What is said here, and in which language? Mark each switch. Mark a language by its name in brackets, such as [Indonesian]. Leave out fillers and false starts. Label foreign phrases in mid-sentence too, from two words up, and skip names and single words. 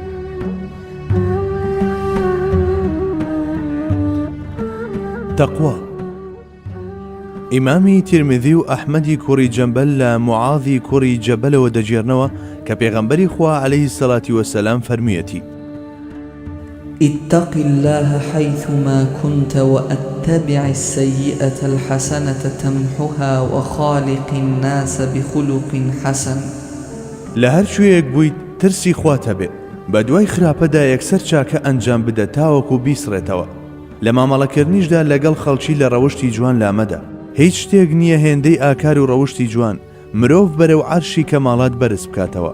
[Central Kurdish] تەقوا. ئیمامی تیرمیذی و ئەحمەدی کوڕی جەمبەل لە موعاذی کوڕی جەبەلەوە دەجێڕنەوە کە پێغەمبەری خوا [Arabic] عەلەیهی سەڵاتی وەسەلام [Central Kurdish] فەرموویەتی: [Arabic] اتق الله حيثما كنت واتبع السيئة الحسنة تمحها وخالق الناس بخلق حسن. [Central Kurdish] لە هەر شوێیەک بوویت ترسی خوات هەبێ، بە دوای خراپەدا یەکسەر چاکە ئەنجام بدە تاوەکو بیسڕێتەوە. لە مامەڵەکردنیشدا لەگەڵ خەڵکی لە ڕەوشتی جوان لامەدا. هیچ شتێک نییە هێندەی ئاکار و ڕەوشتی جوان مرۆڤ بەرەو عەرشی کەماڵات بەرز بکاتەوە.